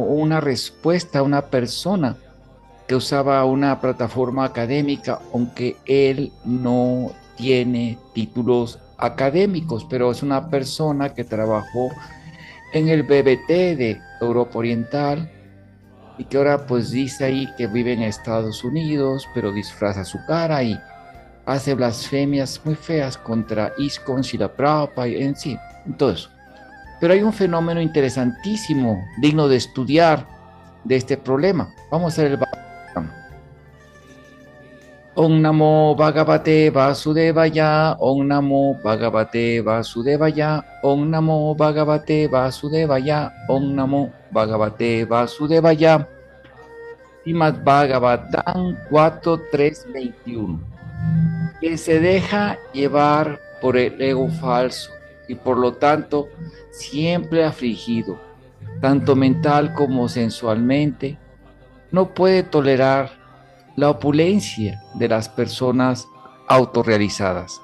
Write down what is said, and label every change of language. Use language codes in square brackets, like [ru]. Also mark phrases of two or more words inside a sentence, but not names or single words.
[es] una respuesta a una persona que usaba una plataforma académica, aunque él no tiene títulos académicos, pero es una persona que trabajó en el BBT de Europa Oriental y que ahora pues dice ahí que vive en Estados Unidos, pero disfraza su cara y hace blasfemias muy feas contra ISKCON, Srila Prabhupada y en sí, todo eso. Pero hay un fenómeno interesantísimo, digno de estudiar de este problema. Vamos a ver el Bhagavatam. [sa] Om Namo Bhagavate Vasudevaya, Om Namo Bhagavate Vasudevaya, Om Namo Bhagavate Vasudevaya, Om Namo Bhagavate Vasudevaya. [es] Srimad Bhagavatam 4.3.21. Quien se deja llevar por el ego falso y por lo tanto siempre afligido, tanto mental como sensualmente, no puede tolerar la opulencia de las personas autorrealizadas.